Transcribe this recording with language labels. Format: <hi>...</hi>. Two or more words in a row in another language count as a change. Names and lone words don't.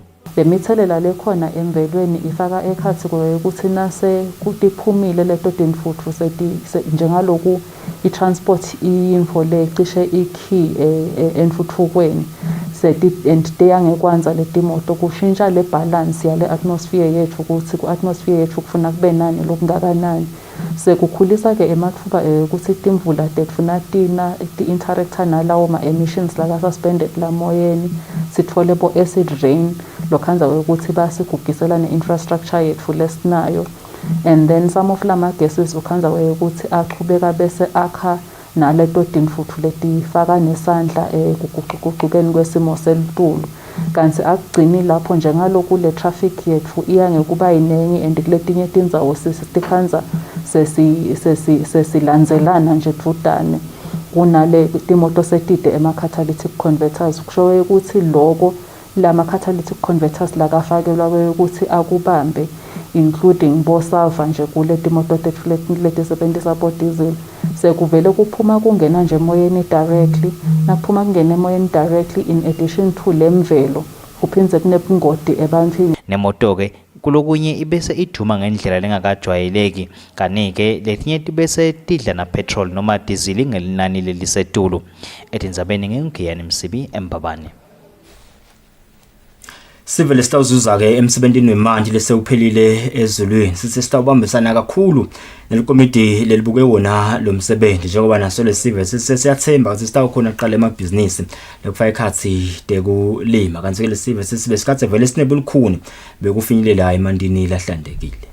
<ss>Lemithelela lekhona emvelweni ifaka ekhathegori ukuthi nase kutiphumile leto tinfuthu njengaloku i-transport info lecishe ikey entfuthukweni teyangekwanza letimoto kushintsha le balance yale atmosphere yethu ukuthi ku-atmosphere yethu kufuna kube nani lokungakanani. Sekukhulisa ke emathuba ukuthi timvula tekufuna tina ti-interactor nalawo ma-emissions laka-suspended lamoyeni, sithole bo-</ss> <en>acid rain</en> <ss>lokhanza ukuthi basigugisela ne-infrastructure yethu lesinayo.</ss> <en>And then some of</en> <ss>lama gases ukhanza ukuthi aqhubeka bese akha naleto tinfuthu letifaka nesandla kuguqukeni kwesimo selitulu. Kanti akugcini lapho njengaloku le traffic yethu iya ngekuba yiningi and kuletinye tindzawo sitikhanza sesilandzelana nje dvudane kunale timoto setide ema-</ss> <en>catalytic converters.</en> <ss>Kusho ukuthi loko lama-</ss> <en>catalytic converters</en> <ss>lakafakelwa ukuthi akubambe including bosalva nje kule timoto letisebenzisa bo-diesel. Sekuvele kuphuma kungena nje emoyeni directly, nakuphuma kungena emoyeni directly</ss> <en>in addition to</en> <ss>lemvelo kuphindze kunebungoti ebantwini. Nemoto-ke kulokunye ibese iduma ngendlela lengakajwayeleki, kanike letinye tibese tidla na petrol noma diesel ngelinani lelisetulu. Etindzabeni ngengiyani Msibi eMbabane. Sivele sitawuzuza ke emsebentini wemanje lesewuphelile ezulwini sithi sitawubambisana kakhulu nelikomiti lelibuke wona lo msebenzi njengoba naso lesive siyathemba ukuthi sitawukhona kuqala emabhizinisi lekufaka ikhathi tekulima kanti ke lesive sibe sikhathe vele sinebulukhuni bekufinyelela emandini lahlandekile.</ss>